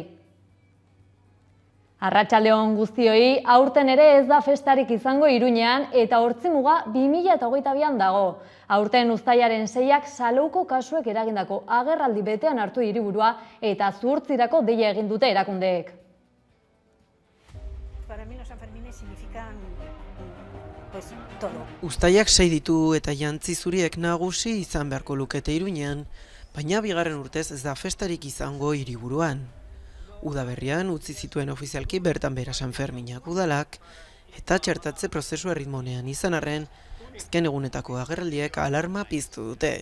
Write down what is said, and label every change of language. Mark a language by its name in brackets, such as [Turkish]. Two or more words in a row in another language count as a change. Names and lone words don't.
[Basque] Arratsaldeon guztioi, aurten ere ez da festarik izango Iruñean eta hortzimuga 2022an dago. Aurten uztailaren 6ak Salouko kasuek eragindako agerraldi betean hartu hiriburua eta zuhurtzirako deia egin dute erakundeek. [Spanish] Para mí los Sanfermines significan pues todo. [Basque] Uztailak 6 ditu eta jantzi zuriek nagusi izan beharko lukete Iruñean, baina bigarren urtez ez da festarik izango hiriburuan. Udaberrian utzi zituen ofizialki bertan behera San Ferminak udalak eta txertatze prozesu erritmonean izan arren, azken egunetako agerraldiek alarma piztu dute.